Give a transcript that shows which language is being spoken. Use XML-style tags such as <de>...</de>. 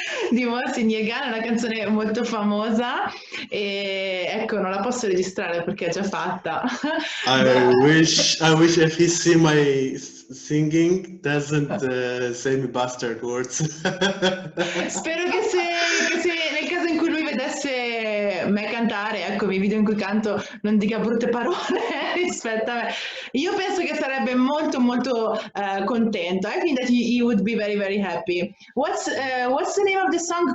<it>Di Mohsen Yagane, è una canzone molto famosa e ecco non la posso registrare perché è già fatta.</it> <en>I wish if he see my singing doesn't say me bastard words.</en> <it>Spero che se nel caso in cui lui vedesse me cantare, ecco, i video in cui canto non dica brutte parole rispetto a me. Io penso che sarebbe molto contento.</it> <en>I think that he would be very very happy. What's the name of the song?</en>